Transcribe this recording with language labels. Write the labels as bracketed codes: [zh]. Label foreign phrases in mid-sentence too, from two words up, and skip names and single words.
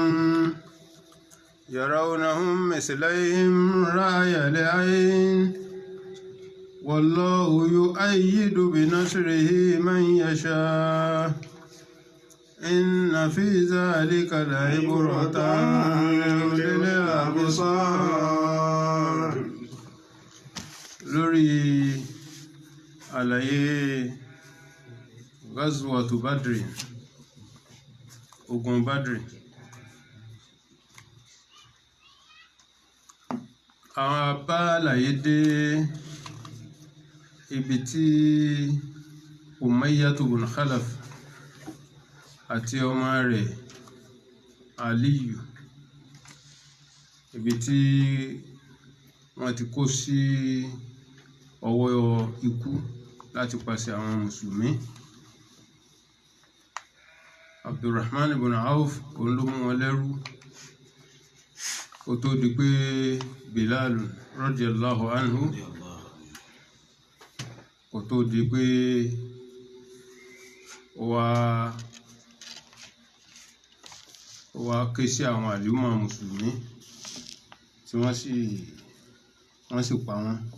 [ar] يرونهم مثليهم رأي العين والله يؤيد بنصره من يشاء إن في ذلك لعبرة لأولي الأبصار. [yo] lórí àlàyé Ghazwatu Badri, ogun Badri, àwọn bá àlàyé dé ibi tí Umayyatu bin Khalaf àti ọmọ rẹ̀ Aliyu, ibi tí wọ́n ti kó sí ọwọ́ ikú láti pàṣẹ àwọn mùsùlùmí. Abdurrahman ibn Auf òun ló mú wọn lẹ́rú kó tó di pé Bilal [ar] رضي الله عنه [yo] kó tó di pé ó wá ké sí àwọn àlùmọ̀ mùsùlùmí tí wọ́n sì pa wọ́n.